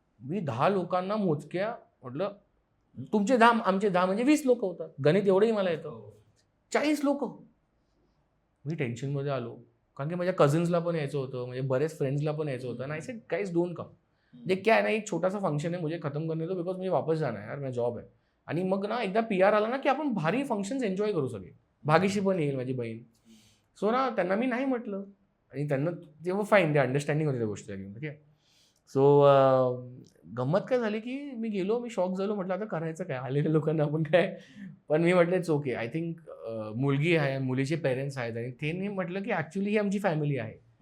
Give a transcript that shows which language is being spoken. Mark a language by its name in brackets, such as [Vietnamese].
[Marathi] मी 10 लोकांना मोजक्या म्हटलं तुमचे 10 आमचे 10 म्हणजे 20 लोक होतात. गणित एवढंही मला येतं. 40 लोक. मी टेन्शनमध्ये आलो. कारण की माझ्या कझिन्सला पण यायचं होतं, म्हणजे बरेच फ्रेंड्सला पण यायचं होतं. आणि [English] I said guys don't come. [Hindi] जे क्या है ना, एक छोटासा फंक्शन है, मुझे खत्म करने दो बिकॉज मुझे वापस जाना है यार, मेरा जॉब है. [Marathi] आणि मग ना एकदा PR आला ना की आपण भारी फंक्शन्स एन्जॉय करू सगळे. भागीशी पण येईल माझी बहीण. सो ना त्यांना मी नाही म्हटलं आणि त्यांना तेव्हा फाईन, ते अंडरस्टँडिंग होती त्या गोष्टीला घेऊन. ठीक आहे. सो गंमत काय झाली की मी गेलो, मी शॉक झालो. म्हटलं आता करायचं काय, आलेल्या लोकांना आपण काय. पण मी म्हटलं [English] It's okay. I think [Marathi] मुलगी आहे, मुलीचे पेरेंट्स आहेत आणि त्यांनी म्हटलं की ॲक्च्युली ही आमची फॅमिली आहे.